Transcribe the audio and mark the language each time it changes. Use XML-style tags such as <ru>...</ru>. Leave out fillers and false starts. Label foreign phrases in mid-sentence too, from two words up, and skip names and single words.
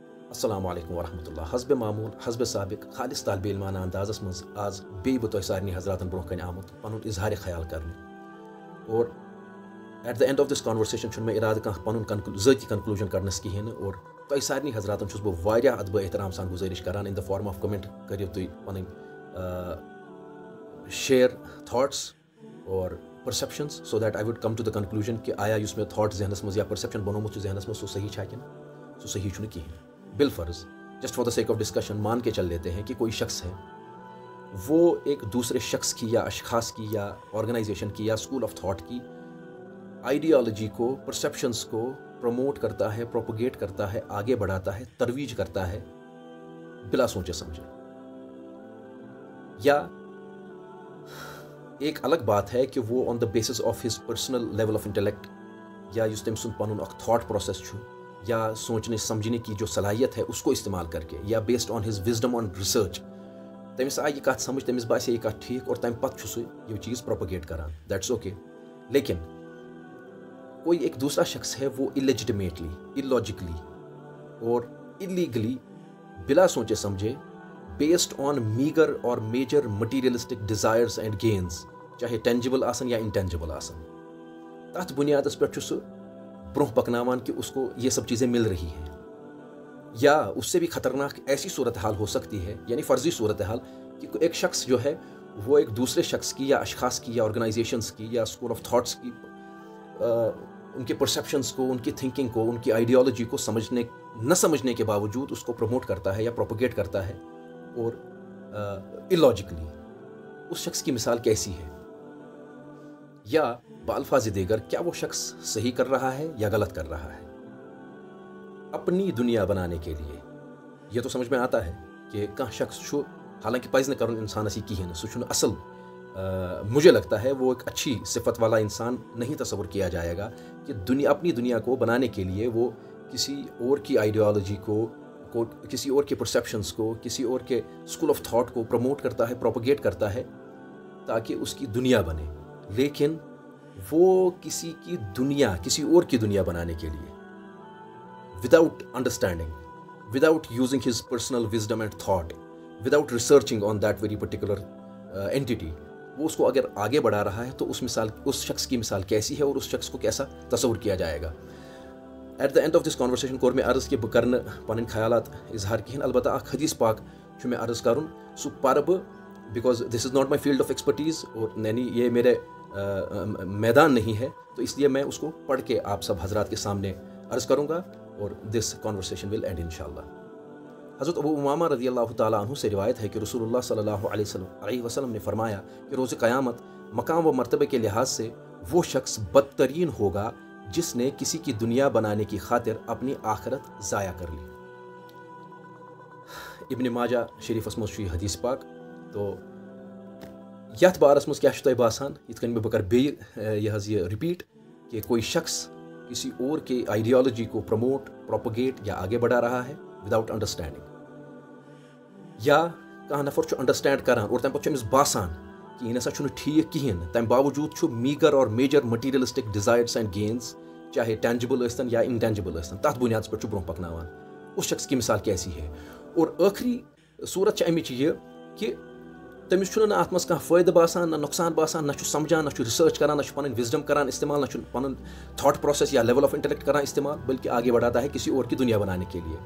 <ar>السلام علیکم ورحمۃ اللہ</ar> <ur>حسب معمول حسب سابق خالص طالب علمانہ</ur> <ks>اندازس مز آز بی بہ تہ سارنی حضراتن برو کن آمت پن</ks> <ur>اظہار خیال کرنے اور</ur> <en>at the end of this conversation</en> <ks>میں ارادہ کھانا پن ذاتی کنکلوجن کرنس کہین اور تہ سارنی حضراتن چھس بہ واریاہ ادب احترام سان گزارش کران</ks> <en>in the form of comment</en> <ks>کریو تھی پن</ks> <en>share thoughts or perceptions so that I would come to the conclusion</en> <ur>کہ آیا اس میں</ur> <ks>تھاٹ ذہنس مز یا پرسیپشن بنومت ذہنس مز سو صحیح چھا کن سو صحیح چھُنہٕ کہین</ks> <ur>بالفرض</ur> <en>just for the sake of discussion</en> <ur>مان کے چل لیتے ہیں کہ کوئی شخص ہے وہ ایک دوسرے شخص کی یا اشخاص کی یا آرگنائزیشن کی یا</ur> <en>school of thought</en> <ur>کی آئیڈیالوجی کو پرسیپشنز کو پروموٹ کرتا ہے پروپوگیٹ کرتا ہے آگے بڑھاتا ہے ترویج کرتا ہے بلا سوچے سمجھے. یا ایک الگ بات ہے کہ وہ</ur> <en>on the basis of his personal level of intellect</en> <ur>یا</ur> <ks>اس تم سن پن اخ تھاٹ پروسیس چھُ</ks> <ur>یا سوچنے سمجھنے کی جو صلاحیت ہے اس کو استعمال کر کے یا</ur> <en>based on his wisdom on research</en> <ks>تمس آئی یہ کت سمجھ تمس باسے یہ کت ٹھیک اور تمہ پتہ سہ یہ چیز پروپگیٹ کران</ks> <en>that's okay.</en> <ur>لیکن کوئی ایک دوسرا شخص ہے وہ اللیجٹمیٹلی اللاجیکلی اور اللیگلی بلا سوچے سمجھے</ur> <en>based on meager or major materialistic desires and gains</en> <ks>چاہے ٹینجیبل آسن یا انٹینجیبل آسن تات بنیادس پہ سہ برہ پکناوان</ks> <ur>کہ اس کو یہ سب چیزیں مل رہی ہیں. یا اس سے بھی خطرناک ایسی صورتحال ہو سکتی ہے یعنی فرضی صورتحال کہ ایک شخص جو ہے وہ ایک دوسرے شخص کی یا اشخاص کی یا آرگنائزیشنز کی یا</ur> <en>school of thoughts</en> <ur>کی ان کے پرسیپشنز کو ان کی تھنکنگ کو ان کی آئیڈیالوجی کو نہ سمجھنے کے باوجود اس کو پروموٹ کرتا ہے یا پروپوگیٹ کرتا ہے اور اللاجیکلی. اس شخص کی مثال کیسی ہے؟ یا بالفاظ دیگر کیا وہ شخص صحیح کر رہا ہے یا غلط کر رہا ہے اپنی دنیا بنانے کے لیے؟ یہ تو سمجھ میں آتا ہے کہ</ur> <ks>کہاں شخص چھو حالانکہ پز نہ کرن انسانس یہ کہین سہ چھُنہٕ اصل</ks> <ur>مجھے لگتا ہے وہ ایک اچھی صفت والا انسان نہیں تصور کیا جائے گا کہ اپنی دنیا کو بنانے کے لیے وہ کسی اور کی آئیڈیالوجی کو کسی اور کے پرسیپشنز کو کسی اور کے</ur> <en>school of thought</en> <ur>کو پروموٹ کرتا ہے پروپوگیٹ کرتا ہے تاکہ اس کی دنیا بنے. لیکن وہ کسی کی دنیا کسی اور کی دنیا بنانے کے لیے</ur> <en>without understanding without using his personal wisdom and thought without researching on that very particular entity</en> <ur>وہ اس کو اگر آگے بڑھا رہا ہے تو اس شخص کی مثال کیسی ہے اور اس شخص کو کیسا تصور کیا جائے گا.</ur> <en>at the end of this conversation</en> <ks>کور میں عرض کہ بہ کرن پن خیالات اظہار کہین البتہ اخ حدیث پاک میں عرض کرن سہ پر بہ</ks> <en>because this is not my field of expertise</en> <ur>اور یعنی یہ میرے میدان نہیں ہے تو اس لیے میں اس کو پڑھ کے آپ سب حضرات کے سامنے عرض کروں گا اور</ur> <en>this conversation will end</en> <ur>انشاءاللہ. حضرت ابو امامہ رضی اللہ تعالیٰ عنہ سے روایت ہے کہ رسول اللہ صلی اللہ علیہ وسلم نے فرمایا کہ روز قیامت مقام و مرتبے کے لحاظ سے وہ شخص بدترین ہوگا جس نے کسی کی دنیا بنانے کی خاطر اپنی آخرت ضائع کر لی.</ur> <ks>ابن ماجہ شریفس مز حدیث پاک. تو یتھ بارس مز کیا تہ باسان یتھ کن میں بکر یہ رپیٹ کہ</ks> <ur>کوئی شخص کسی اور کے آئیڈیالوجی کو پروموٹ پروپوگیٹ یا آگے بڑھا رہا ہے</ur> <en>without understanding</en> <ks>یا کانٛہہ نفر چھُ انڈرسٹینڈ کران اور تمہ پتہٕ چھُ أمِس باسان کہ یہ نسا چھُنہٕ ٹھیک کہین تمہ باوجود چھُ</ks> <en>meager or major materialistic desires and gains</en> <ks>چاہے ٹینجیبل ٲسۍتن یا انٹینجیبل ٲسۍتن تتھ بنیادس پہ برونٛہہ پکناوان.</ks> <ur>اس شخص کی مثال کیسی ہے؟</ur> <ks>اور آخری صورت چھِ امِچ یہ کہ تمس چھُنہٕ نہ اتھ منٛز کانٛہہ فٲیدٕ باسان نہ نقصان باسان نہ چھُ سمجھان نہ چھُ ریسرچ کران نہ چھُ پنٕنۍ وزڈم کران استعمال نہ چھُ پنُن</ks> <en>thought process</en> <ks>یا</ks> <en>level of intellect</en> <ks>کران استعمال</ks> <ur>بلکہ آگے بڑھاتا ہے کسی اور کی دنیا بنانے کے لیے.</ur>